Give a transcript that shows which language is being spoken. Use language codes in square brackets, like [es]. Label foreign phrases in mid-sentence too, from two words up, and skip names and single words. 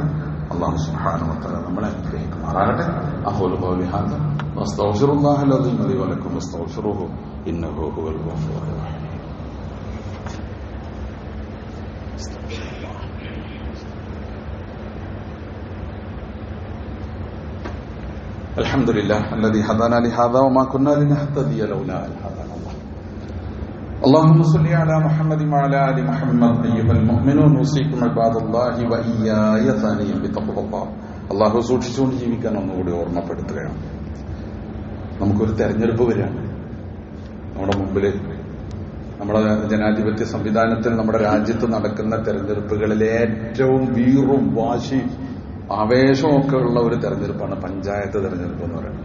[ar] الله سبحانه وتعالى [ml] നമ്മളെ അനുഗ്രഹിക്കുമാറാകട്ടെ. [ar] أقول قولي هذا وأستغفر الله العظيم لي ولكم وأستغفره إنه هو الغفور الرحيم. الحمد لله الذي هدانا لهذا وما كنا لنهتدي لولا أن هدانا الله. اللهم صل على محمد وعلى ال محمد ايها المؤمنون اوصيكم عباد الله واياي ثانيا بتقوى الله. [ml] അല്ലാഹു സൂക്ഷിച്ചുകൊണ്ട് ജീവിക്കാൻ ഒന്നുകൂടി ഓർമ്മപ്പെടുത്തുകയാണ്. നമുക്കൊരു തെരഞ്ഞെടുപ്പ് വരികയാണ് നമ്മുടെ മുമ്പില്. നമ്മുടെ ജനാധിപത്യ സംവിധാനത്തിൽ നമ്മുടെ രാജ്യത്ത് നടക്കുന്ന തെരഞ്ഞെടുപ്പുകളിലെ ഏറ്റവും വീറും വാശിയും ആവേശവും ഒക്കെ ഉള്ള ഒരു തെരഞ്ഞെടുപ്പാണ് പഞ്ചായത്ത് തെരഞ്ഞെടുപ്പ് എന്ന് പറയുന്നത്.